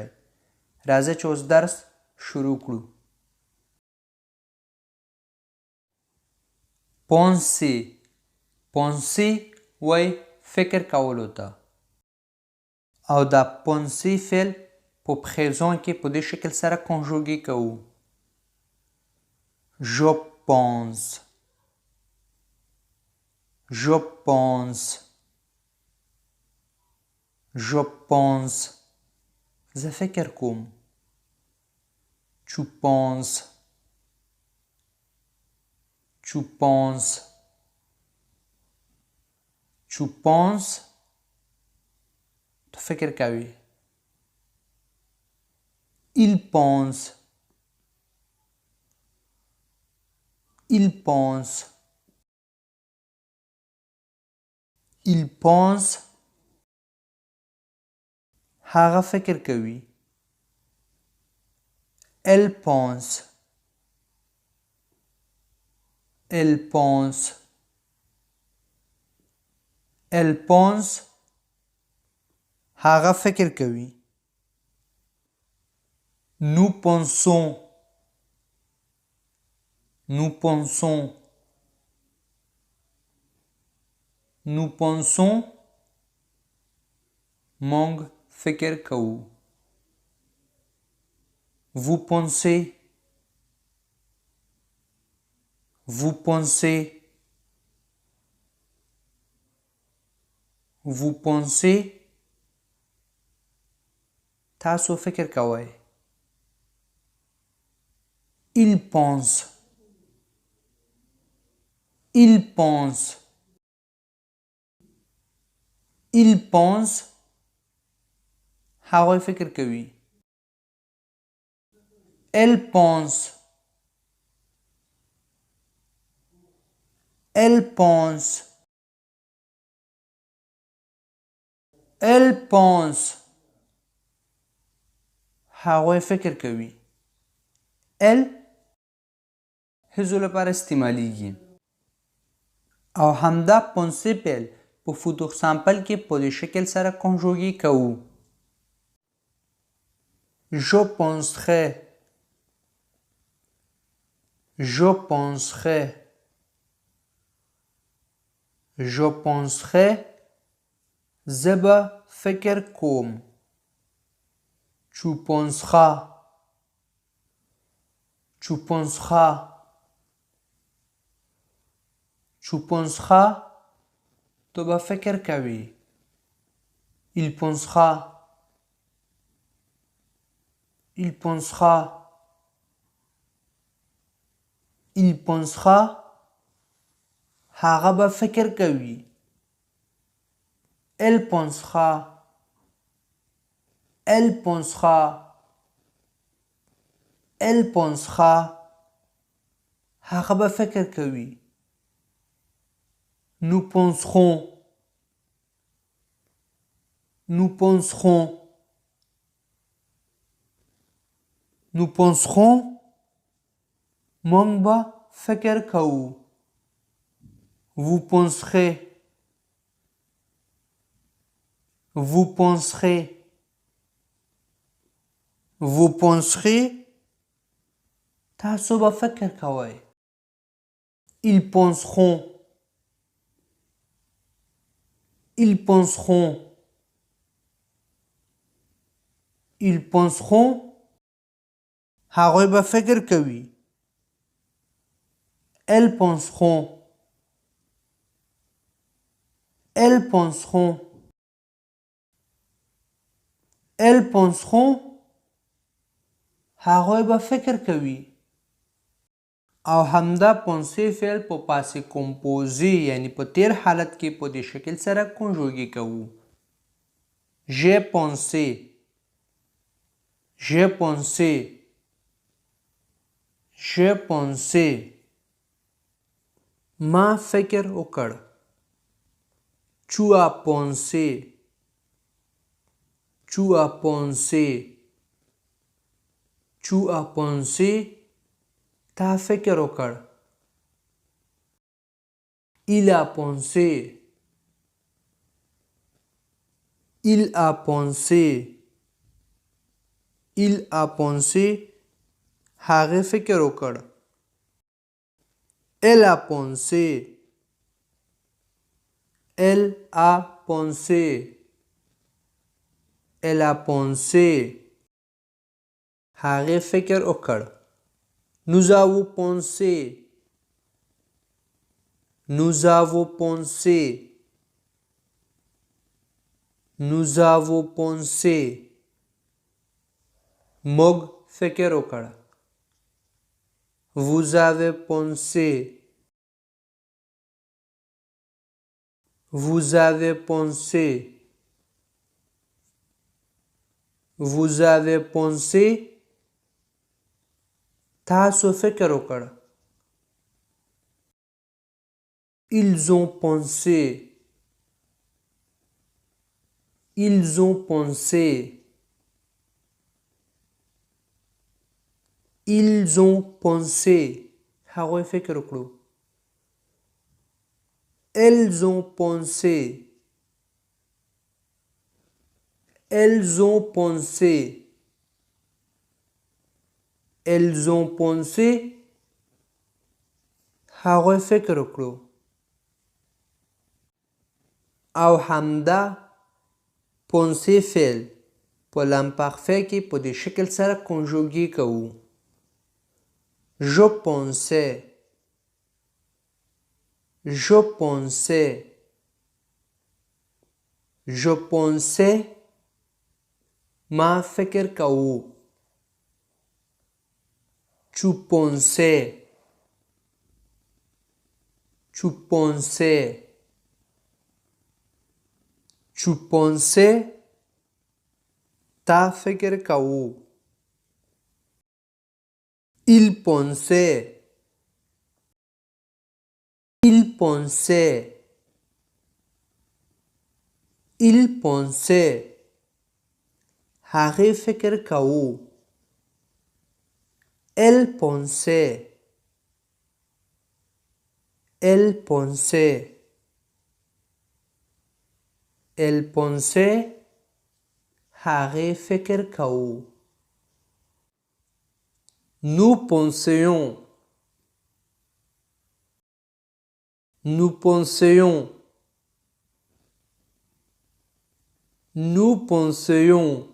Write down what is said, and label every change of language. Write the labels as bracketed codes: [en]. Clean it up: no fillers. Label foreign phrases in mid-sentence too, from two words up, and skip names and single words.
[ps] راځئ چې اوس درس شروع کړو. پونسي. پونسي وایي فکر کولو ته، او دا پونسي فعل په پریزون کې په دې شکل سره کنجوګي کوو. [fr] Je pense. Je pense. Je pense. [ps] زه فکر کوم. [fr] Tu penses. Tu penses. Tu penses. [ps] تو فکر کوي. [fr] Il pense. Il pense. Il pense. [ps] هغه فکر کوي. [fr] Elle pense. Elle pense. Elle pense. [ps] هغه فکر کوي. [fr] Nous pensons. Nous pensons. Nous pensons. [ps] موږ فکر کوو. [fr] Vous pensez. Vous pensez. Vous pensez. [ps] تاسو فکر کوئ. [fr] Il pense. Il pense. Il pense. [ps] هغوی فکر کوي. [fr] Elle pense. Elle pense. Elle pense. [ps] هغوی فکر کوي. Elle هیڅو لپاره استعمالیږي او همدا پونسي فعل په [fr] futur simple [ps] کې په دې شکل سره کنجوګي کوو. [fr] Je penserai. Je penserai. Je penserai. [ps] زه به فکر کوم. [fr] Tu penseras. Tu penseras. Tu penseras. [ps] تو به فکر کوي. [fr] Il pensera. Il pensera. Il pensera. [ps] هغه به فکر کوي. [fr] Elle pensera. Elle pensera. Elle pensera. [ps] هغه به فکر کوي. [fr] Nous penserons. Nous penserons. Nous penserons. [ps] موږ به فکر کوو. [fr] Vous penserez. Vous penserez. Vous penserez. [ps] تاسو به فکر کوئ. [fr] Ils penseront. Ils penseront. Ils penseront. [ps] هغوی به فکر کوي. [fr] Elles penseront. Elles penseront. Elles penseront. [ps] هغوی به فکر کوي. او همدا پونسي فعل په [fr] passé composé [ps] یعنی په تیر حالت کې په دې شکل سره کنجوګي کوو. [fr] j'ai pensé j'ai pensé j'ai pensé [ps] ما فکر وکړ [fr] tu as pensé tu as pensé tu as pensé [ps] تا فکر وکړ [fr] il a pensé il a pensé il a pensé [ps] هغه فکر وکړ [fr] elle a pensé elle a pensé elle a pensé [ps] هغه فکر وکړ [fr] nous avons pensé nous avons pensé nous avons pensé [ps] موږ فکر وکړ [fr] vous avez pensé vous avez pensé vous avez pensé [ps] تاسو فکر وکړ [fr] ils ont pensé ils ont pensé ils ont pensé [ps] هغوی فکر وکړو [fr] elles ont pensé elles ont pensé elles ont pensé [ps] هغوی فکر وکړو او همدا پونسې فعل په لامپارفی کې په دې شکل سره کنجوګي کوو [fr] je pensais je pensais je pensais [ps] ما فکر کوو [fr] tu pensais tu pensais tu pensais [ps] تا فکر کوو [fr] il pensait il pensait il pensait [ps] هغې فکر کوو [fr] elle pensait elle pensait elle pensait [ps] هغې فکر کوو [fr] nous pensions nous pensions nous pensions